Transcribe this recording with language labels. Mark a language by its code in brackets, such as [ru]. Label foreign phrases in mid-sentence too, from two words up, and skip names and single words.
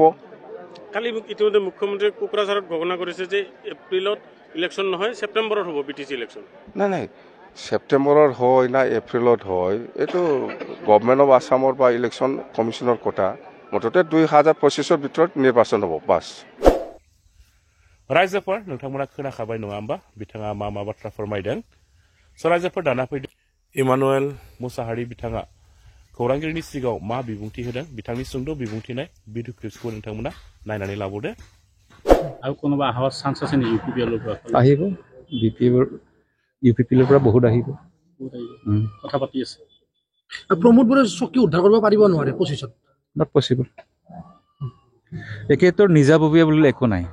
[as] কালি ইতিমধ্যে মুখ্যমন্ত্ৰী কোকৰাঝাৰত ঘোষণা কৰিছে যে এপ্ৰিলত ইলেকশ্যন নহয় ছেপ্টেম্বৰত হ'ব বিটিসি ইলেকশ্যন। নাই ছেপ্টেম্বৰত হয় না এপ্ৰিলত হয় এইটো [en] government of Assam [as] বা [en] election commission [as] কথা। মুঠতে 2025 ভিতৰত নিৰ্বাচন হ'ব বাস। [brx] रायजोफोर नोंथांमोना खोनाखाबाय नङा होमबा बिथाङा मा बाथ्रा फोरमायदों। रायजोफोर दाना फैदों इमानुएल मुसाहारि बिथाङा खौरांगिरिनि सिगाङाव मा बिबुंथि होदों बिथांनि सुंद' बिबुंथिनाय भिडिअ क्लिप्सखौ नोंथांमोना नायनानै लाबोदो। [as] আৰু কোনোবা আহৰ চান্স আছে নেকি ইউপিপিএলৰ পৰা? আহিব ইউপিপিএলৰ পৰা বহুত আহিব কথা পাতি আছে। প্ৰমোদ বড়াই চকী উদ্ধাৰ কৰিব পাৰিব নোৱাৰে 25ত? [en] not possible. একেতৰ নিজাববীয়া বুলিলে একো নাই।